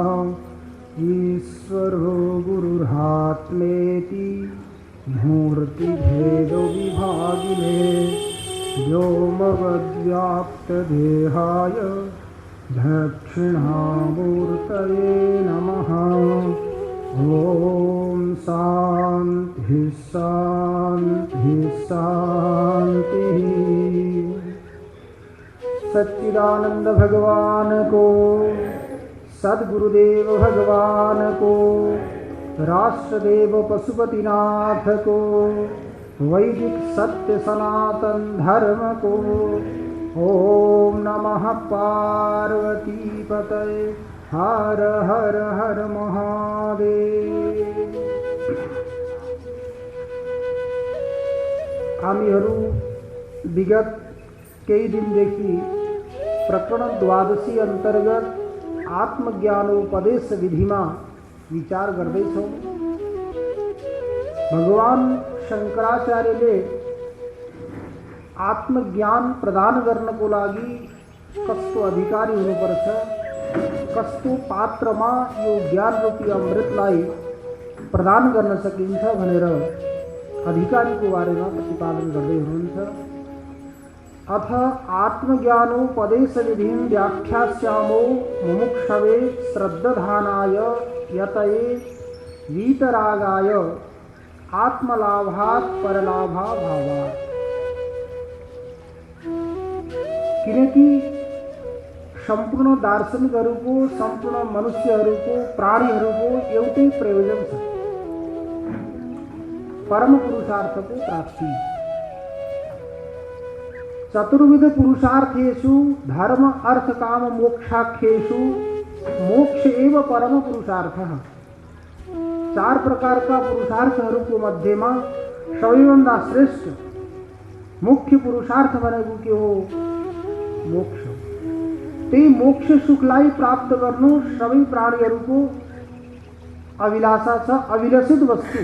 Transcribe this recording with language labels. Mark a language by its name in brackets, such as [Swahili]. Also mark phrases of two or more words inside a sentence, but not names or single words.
[Sanskrit] ईश्वरो गुरुरात्मेति मूर्तिभेदविभागिने व्योमवद्व्याप्तदेहाय दक्षिणामूर्तये नमः। ॐ शान्ति शान्ति शान्तिः। [Hindi] सच्चिदानंद भगवान को, सद्गुरुदेव भगवान को, राष्ट्रदेव पशुपतिनाथ को, वैदिक सत्य सनातन धर्म को। [Sanskrit] ओम नमः पार्वती पतये। हर हर हर महादेव। [Nepali] हामीहरू विगत केही दिनदेखि प्रकरण 12 अंतर्गत आत्मज्ञानोपदेश विधिमा विचार गर्दैछौं। भगवान शंकराचार्यले आत्मज्ञान प्रदान गर्नको लागि कस्तो अधिकारी हुनुपर्छ, कस्तो पात्रमा यो ज्ञान रूपी अमृतलाई प्रदान गर्न सकिन्छ भनेर अधिकारीको बारेमा प्रतिपादन गर्दै हुनुहुन्छ। [Sanskrit] अथ आत्मज्ञानोपदेश विधिं व्याख्यास्यामो मुमुक्षवे श्रद्धानाय यतये वीतरागाय आत्मलाभात् परलाभाभावात्। [Nepali] किनकि सम्पूर्ण दार्शनिकहरूको, सम्पूर्ण मनुष्यहरूको, प्राणीहरूको एउटै प्रयोजन छ, परम पुरुषार्थको प्राप्ति। [Sanskrit] चतुर्विध पुरुषार्थेषु धर्म अर्थ काम मोक्षाख्येषु मोक्ष एव परम पुरुषार्थः। [Nepali] 4 प्रकारका पुरुषार्थहरूको मध्येमा सबैभन्दा श्रेष्ठ मुख्य पुरुषार्थ भनेको के हो? मोक्ष। त्यही मोक्ष सुखलाई प्राप्त गर्नु सबै प्राणीहरूको अभिलाषा छ, अभिलषित वस्तु।